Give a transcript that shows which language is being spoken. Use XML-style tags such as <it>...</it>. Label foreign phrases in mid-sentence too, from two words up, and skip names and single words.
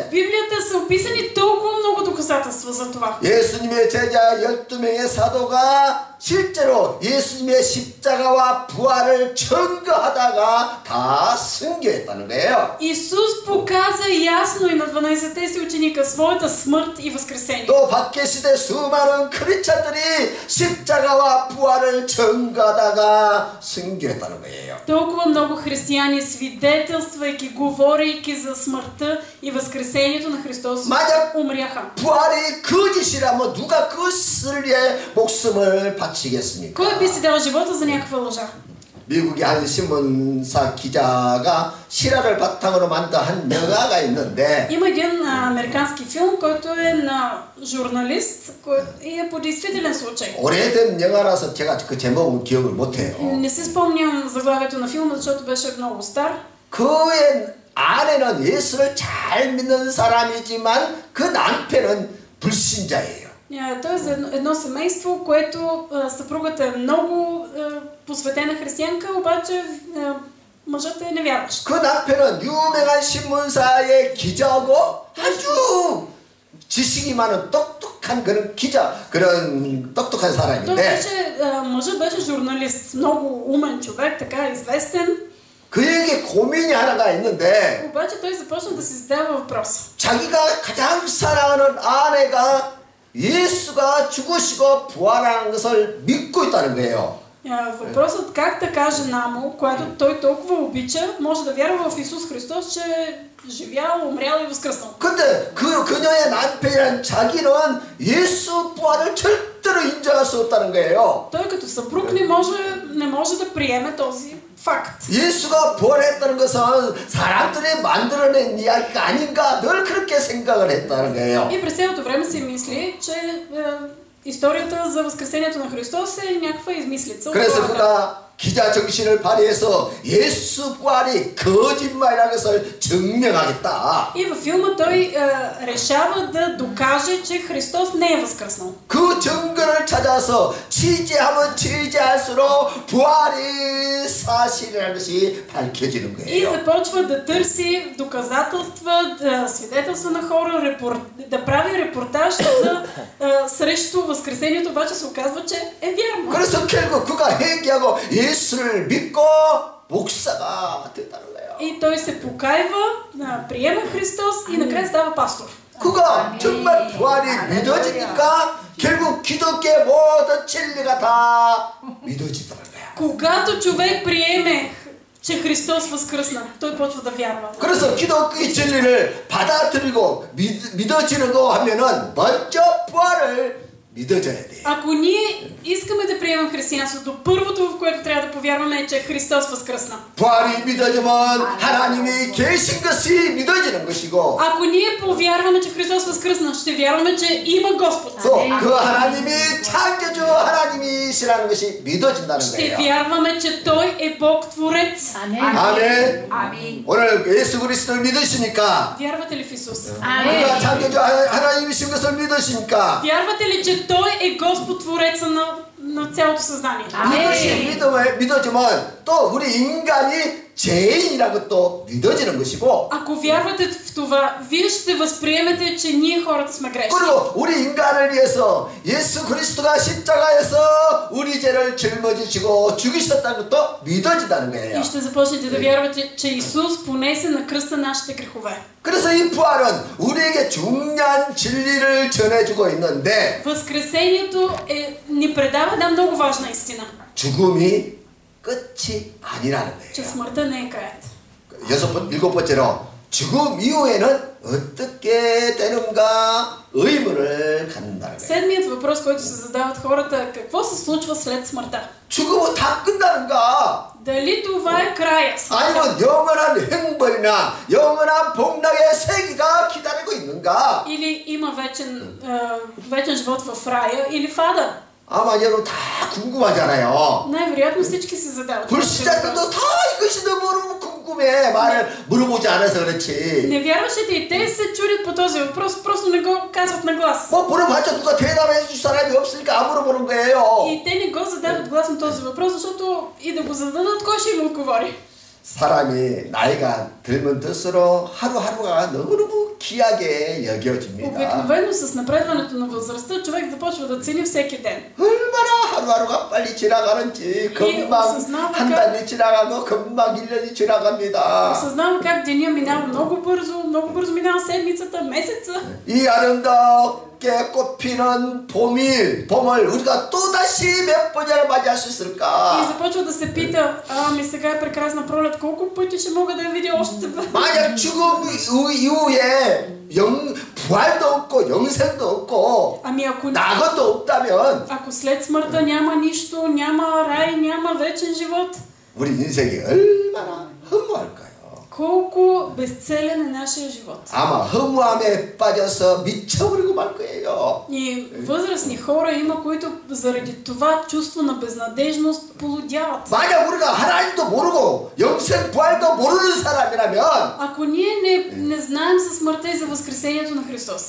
<bg>В Библията са описани толкова много доказателства за това.</bg> <ko>예수님의 제자 12명의 사도가 실제로 예수님의 십자가와 부활을 증거하다가 다 순교했다는 거예요.</ko> <bg>Исус показа ясно и на 12-те си ученика своята смърт и възкресение.</bg> <ko>또 밖에 시대 수많은 크리스찬들이 십자가와 부활을 증거하다가 순교했다는 거예요.</ko> <bg>Толкова много християни, свидетелствайки, говорейки за смъртта и възкресението на Христос, умряха.</bg> <ko>부활이 거짓이라면 누가 그것을 위해 목숨을 바치겠습니까?</ko> <bg>Кой би си дал живота за някаква лъжа?</bg> <ko>미국의 한 신문사 기자가 실화를 바탕으로 만든 한 영화가 있는데</ko> <bg>Има един американски филм, който е на журналист и е по действителен случай.</bg> <ko>오래된 영화라서 제가 그 제목은 기억을 못해요.</ko> <bg>Не си спомням заглавието на филма, защото беше много стар.</bg> <ko>그의 아내는 예수를 잘 믿는 사람이지만 그 남편은 불신자예요.</ko> <bg>Той е за едно семейство, което съпругата е много посветена християнка, обаче мъжът е невярващ.</bg> <ko>그 남편은 유명한 신문사의 기자고 아주 지식이 많은 똑똑한 그런 기자, 그런 똑똑한 사람인데</ko> <bg>мъжът беше журналист, много умен човек, така известен.</bg> <ko>그에게 고민이 하나가 있는데</ko> <bg>обаче той започна да си задава въпрос.</bg> <ko>자기가 가장 사랑하는 아내가 예수가 죽으시고 부활하는 것을 믿고 있다는 거예요.</ko> <bg>Въпросът как така жена му, която той толкова обича, може да вярва в Исус Христос, че е живял, умрял и възкръснал.</bg> <ko>근데 그녀의 남편이란 자기는 예수 부활을 절대로 인정할 수 없다는 거예요.</ko> <bg>Той като съпруг не може да приеме този факт.</bg> <ko>예수가 부활했다는 것은 사람들이 만들어낸 이야기가 아닌가 늘 그렇게 생각을 했다는 거예요.</ko> <bg>И през цялото време си мисли, че историята за възкресението на Христос е някаква измислица.</bg> <ko>그래서 그가 기자 정신을 발휘해서 예수 부활이 거짓말이라는 것을 증명하겠다.</ko> <bg>И във филма той решава да докаже, че Христос не е възкръснал.</bg> <ko>그 증거를 찾아서 취재하면 취재할수록 부활이 사실이라는 것이 밝혀지는</ko> <bg>И</bg> <ko>거예요.</ko> <bg>започва да търси доказателства, свидетелства на хора, да прави репортаж срещу възкресението, обаче се оказва, че е вярно.</bg> <ko>그래서 결국 그가 회개하고 예수를 믿고 목사가 됐다는 거예요.</ko> <bg>И той се покайва, приема Христос и накрая става пастор.</bg> <ko>그가 정말 부활이 믿어지니까 결국 기독교의 모든 진리가 다 믿어지더라는 거예요.</ko> <bg>Когато човек приеме, че Христос възкръсна, той почва да вярва.</bg> <ko>그래서 기독교의 진리를 받아들이고 믿어지는 거 하면은 먼저 부활을 믿어져야 돼.</ko> <bg>Ако ние искаме да приемем християнството, първото, в което трябва да повярваме е, че Христос възкръсна.</bg> <ko>부활이 믿어지면 하나님이 계신 것이 믿어지는 것이고</ko> <bg>Ако ние повярваме, че Христос възкръсна, ще вярваме, че има Господ.</bg> <ko>또 그 하나님이 창조주 하나님이시라는 것이 믿어진다는</ko> <bg>Ще</bg> <ko>거예요.</ko> <bg>вярваме, че Той е Бог Творец.</bg> <ko>아멘. 오늘 예수 그리스도를 믿으시니까</ko> <bg>Вярвате ли в Исус?</bg> <ko>그가 창조주 하나님이신 것을 믿으시니까</ko> <bg>Вярвате ли, че Той е Господ Твореца на цялото съзнание?</bg> <ko>이것이 믿어지면 또 우리 인간이 죄인이라고 또 믿어지는 것이고</ko> <bg>Ако вярвате в това, вие ще възприемете, че ние хората сме грешни.</bg> <ko>그리고 우리 인간을 위해서 예수 그리스도가 십자가에서 우리 죄를 짊어지시고 죽이셨다는 것도 믿어진다는 거예요.</ko> <bg>И ще започнете да вярвате, че Исус понесе на кръста нашите грехове.</bg> <ko>그래서 이 부활은 우리에게 중요한 진리를 전해주고 있는데</ko> <bg>Възкресението ни предава една много важна истина.</bg> <ko>죽음이 끝이 아니라는</ko> <bg>Че</bg> <ko>거예요.</ko> <bg>смъртта не е краят.</bg> <ko>일곱 번째로 죽음 이후에는 어떻게 되는가 의문을 갖는다는 거예요.</ko> <bg>Седмият въпрос, който се задават хората е какво се случва след смъртта?</bg> <ko>죽음은 다 끝나는가?</ko> <bg>Дали това е края?</bg> <ko>아니면 영원한 행복이나 영원한 복락의 세계가 기다리고 있는가?</ko> <bg>Или има вечен живот в рая или в ада?</bg> <ko>아마 여러분 다 궁금하잖아요.</ko> <bg>Най-вероятно всички се задават.</bg> <ko>불신자들도 다 이것이 너무 궁금해. 말을 물어보지 않아서 그렇지.</ko> <bg>Невярващите и те се чудят по този въпрос, просто не го казват на глас.</bg> <ko>뭐 물어봤자 누가 대답해 줄 사람이 없으니까 안 물어보는 거예요.</ko> <bg>И те не го задават гласно този въпрос, защото и да го зададат, кой ще им отговори?</bg> <ko>사람이 나이가 들면 들수록 하루하루가 너무너무 귀하게 여겨집니다.</ko> <bg>Обикновено с напредването на възрастта човек започва да цени всеки ден.</bg> <ko>얼마나 하루하루가 빨리 지나가는지 금방 한 달이 지나가고 금방 1년이 지나갑니다.</ko> <bg>Осъзнава как деня минава много бързо минава седмицата, месеца.</bg> <ko>이 아름답게 꽃피는 봄을 우리가 또다시 몇 번이나 맞이할 수</ko> <bg>И</bg> <ko>있을까?</ko> <bg>започва да се пита, ами сега е прекрасна пролет, колко пъти ще мога да я видя още?</bg> <ko>만약 죽음 이후에 부활도 없고 영생도 없고</ko> <bg>Ами ако</bg> <ko>낙원도 없다면</ko> <bg>Ако след смъртта няма нищо, няма рай, няма вечен живот,</bg> <ko>우리 인생이 얼마나 허무할까요?</ko> <bg>колко безцелен е нашия живот.</bg> <ko>아마 허무함에 빠져서 미쳐버리고 말 거예요.</ko> <bg>И възрастни хора има, които заради това чувство на безнадежност полудяват.</bg> <ko>만약 우리가 하나님도 모르고 영생 부활도 모르는 사람이라면</ko> <bg>Ако ние не знаем за смъртта и за възкресението на Христос,</bg>